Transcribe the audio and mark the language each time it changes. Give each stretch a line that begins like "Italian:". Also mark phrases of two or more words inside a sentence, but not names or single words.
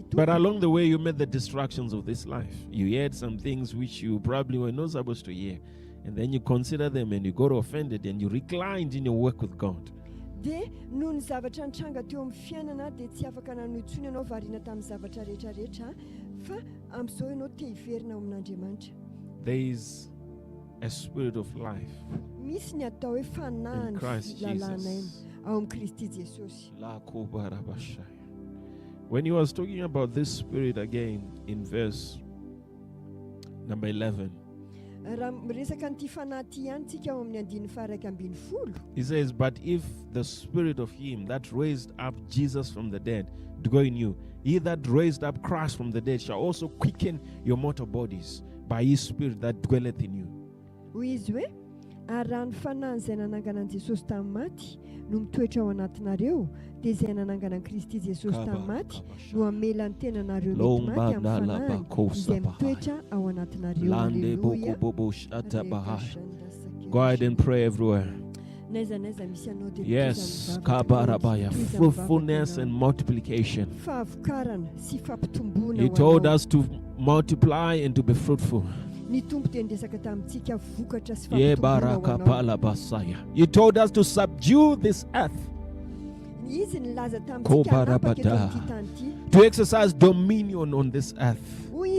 English: But along the way you met the distractions of this life. You heard some things which you probably were not supposed to hear. And then you consider them and you got offended and you reclined in your work with God.
Malagasy: Dia noho ny zavatra nitranga teo amin'ny fiainana dia tsy afaka nanoitsony ianao variana tamin'ny zavatra rehetrarehetra fa amin'izao ianao te hiverina ao amin'Andriamanitra.
English: There is a spirit of life
Malagasy: Misy ny atao hoe
English: in
Malagasy: fanahy ny
English: Christ
Malagasy: lalàna iny
English: Jesus.
Malagasy: ao amin'ny Kristy Jesosy.
English: When he was talking about this spirit again in verse number 11,
Malagasy: Raha resaka nyity fanahy ity ihany tsika ao amin'ny 1:11.
English: he says, but if the spirit of him that raised up Jesus from the dead dwell in you, he that raised up Christ from the dead shall also quicken your mortal bodies by his spirit that dwelleth in you.
Malagasy: Hoy izy hoe, ary raha ny fanahy izay nanangana an'i Jesosy tamin'ny maty no mitoetra ao anatinareo, dia izay nanangana an'i Kristy Jesosy tamin'ny maty no hamela ny tenanareo mety maty amin'ny fanahy izay mitoetra ao anatinareo. Haleluya.
English: Go ahead and pray everywhere. Yes, kabarabaya, fruitfulness and multiplication. He told us to multiply and to be fruitful. He told us to subdue this earth, to exercise dominion on this earth.